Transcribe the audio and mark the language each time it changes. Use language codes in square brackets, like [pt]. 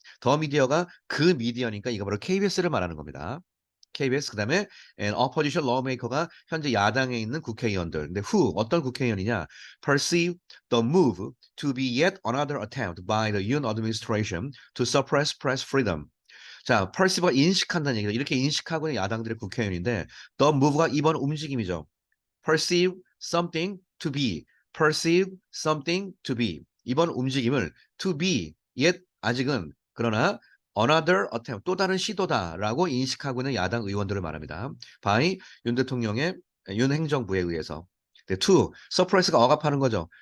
[ko] 더 미디어가 그 미디어니까 이거 바로 KBS를 말하는 겁니다. KBS 그다음에 [en] and opposition lawmaker [ko] 가 현재 야당에 있는 국회의원들. 근데 who 어떤 국회의원이냐? [en] Perceive the move to be yet another attempt by the Yoon administration to suppress press freedom. [ko] 자, perceive가 인식한다는 얘기죠. 이렇게 인식하고 있는 야당들의 국회의원인데 [en] the move [ko] 가 이번 움직임이죠. [en] perceive something to be. perceive something to be. [ko] 이번 움직임을 [en] to be yet [ko] 아직은 그러나 [en] another attempt, [ko] 또 다른 시도다라고 인식하고 있는 야당 의원들을 말합니다. by 윤 대통령의 윤 행정부에 의해서. 네, two, suppress가 억압하는 거죠.